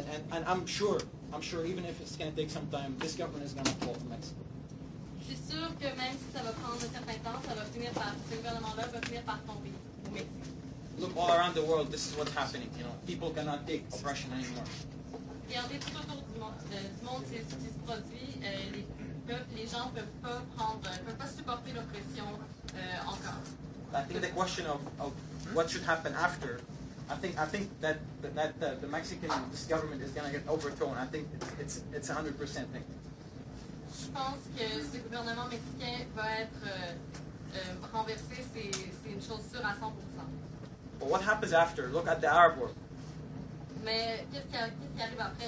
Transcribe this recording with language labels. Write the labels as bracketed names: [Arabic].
[English] And I'm sure even if it's going to take some time, this government is going to fall in Mexico. [French] Je suis sûre que même si ça va prendre un certain temps, ce gouvernement-là va finir par tomber au Mexique. [English] Look all around the world, this is what's happening. People cannot take oppression anymore. [French] Regardez tout autour du monde, c'est ce qui se produit. Les gens ne peuvent pas supporter l'oppression encore. [English] I think the question of what should happen after, I think that the Mexican government is going to get overthrown. I think it's 100% thing. [French] Je pense que ce gouvernement mexicain va être renversé, c'est une chose sûre à 100%. [English] But what happens after? Look at the Arab world. [French] Mais qu'est-ce qui arrive après?